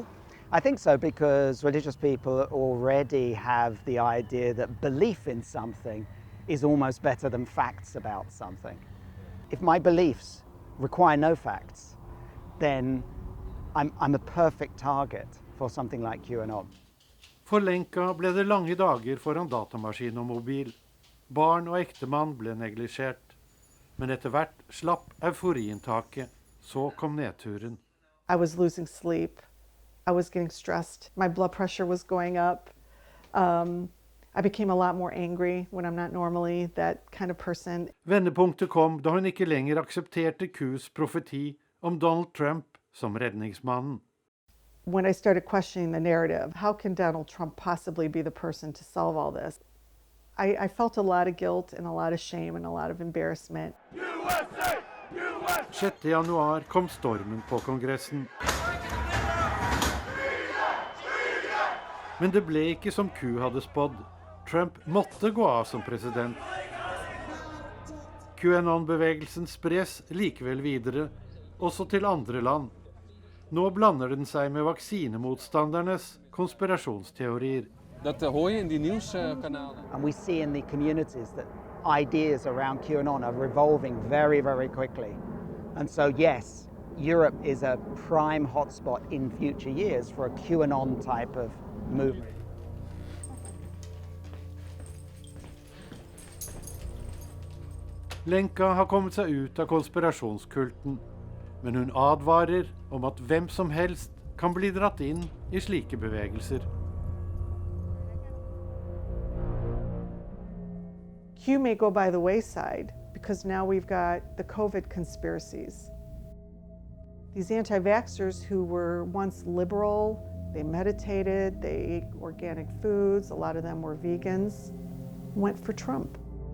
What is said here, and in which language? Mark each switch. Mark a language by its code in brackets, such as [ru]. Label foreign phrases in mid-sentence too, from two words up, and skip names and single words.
[en] I think so, because religious people already have the idea that belief in something is almost better than facts about something. If my beliefs require no facts, then I'm a perfect target for something like QAnon. [no] For Lenka ble det lange dager foran datamaskin og mobil. Barn og ektemann ble neglisjert. Men etter hvert slapp euforien taket. Så kom nedturen. [en] I was losing sleep. I was getting stressed. My blood pressure was going up. I became a lot more angry when I'm not normally that kind of person. [no] Vendepunktet kom da hun ikke lenger aksepterte Qs profeti om Donald Trump som redningsmannen. [en] When I started questioning the narrative, how can Donald Trump possibly be the person to solve all this? I felt a lot of guilt and a lot of shame and a lot of embarrassment. USA! USA! [no] 6. januar kom stormen på Kongressen. Men det ble ikke som Q hadde spådd. Trump måtte gå av som president. QAnon-bevegelsen spres likevel videre, også til andre land. Nå blander den seg med vaksinemotstandernes konspirasjonsteorier. [nl] Dat hoor je in die nieuwskanalen. [en] And we see in the communities that ideas around QAnon are revolving very, very quickly. And so, yes, Europe is a prime hotspot in future years for a QAnon type of movement. [no] Lenka har kommet seg ut av konspirasjonskulten, men hun advarer om at hvem som helst kan bli dratt inn i slike bevegelser. [en] Q may go by the wayside because now we've got the COVID conspiracies. These anti-vaxxers who were once liberal, they meditated, they ate organic foods, a lot of them were vegans, went for Trump.